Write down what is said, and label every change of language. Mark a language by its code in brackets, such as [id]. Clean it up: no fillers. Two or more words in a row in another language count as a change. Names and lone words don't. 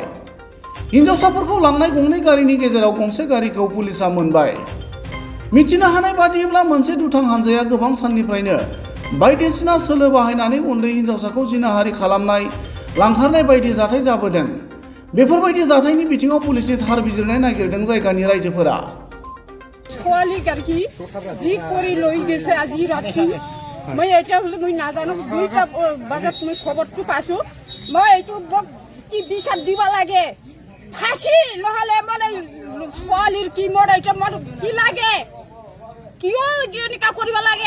[brx] हिन्जावसाफोरखौ लांनाय गंनै गारिनि गेजेराव गंसे गारिखौ पुलिसआ मोनबाय। मिथिनो हानाय बादिब्ला मोनसे दुथां हानजाया गोबां साननिफ्रायनो बायदिसिना सोलो बाहायनानै उन्दै हिन्जावसाखौ जिनाहारि खालामनाय, लांखारनाय बायदि जाथाय जाबोदों। बेफोरबायदि जाथायनि बिथिङाव पुलिसनि थार बिजिरनाय नागिरदों जायगानि रायजोफोरा। [as] ছোৱালী গাড়ী যি কৰি লৈ গৈছে আজি ৰাতি মই এটা মই নাজানো 2টা বজাত মই খবৰটো পাইছোঁ। মই এইটো কি বিচাৰ দিব লাগে, ফাঁচি নহ'লে মানে ছোৱালীৰ কি মোৰ এইটো মোৰ কি লাগে, কিয় এনেকুৱা কৰিব লাগে।